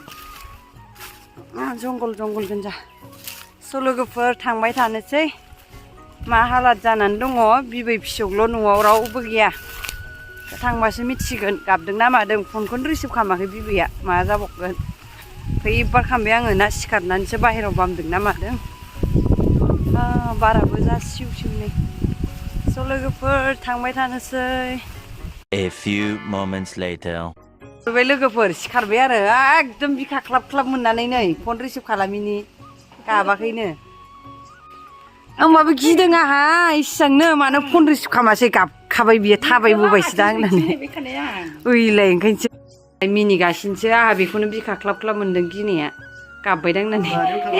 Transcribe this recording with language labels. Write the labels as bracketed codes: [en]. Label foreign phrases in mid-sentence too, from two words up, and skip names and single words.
[brx] जंगल गोनजा स' लोगोफोर थांबाय थानोसै मा हालाद जानानै दङ बिबै फिसौल' न'आव रावबो गैया थांबासो मिथिगोन गाबदों ना मादों फनखौनो रिसिभ खालामाखै बिबैया मा जाबावगोन फैबार खालामबाय आङो ना सिखारनानैसो बाहेरायाव बामदों ना मादों बाराबो जा सिउ सिउनै स' लोगोफोर थांबाय थानोसै [en] A few moments later. [brx] बे लोगोफोर सिखारबाय आरो एकदम बिखा ख्लाब ख्लाब मोननानै नै फन रिसिभ खालामिनि गाबाखैनो होमबाबो गिदों आहा इसांनो मानो फन रिसिभ खालामासै गाबखाबाय बियो थाबायबोबायसो दा होननानै ओइलाय ओंखायनोसो मिनिगासिनोसो आहा बेखौनो बिखा ख्लाब ख्लाब मोनदों गिनाया गाबबायदां होननानै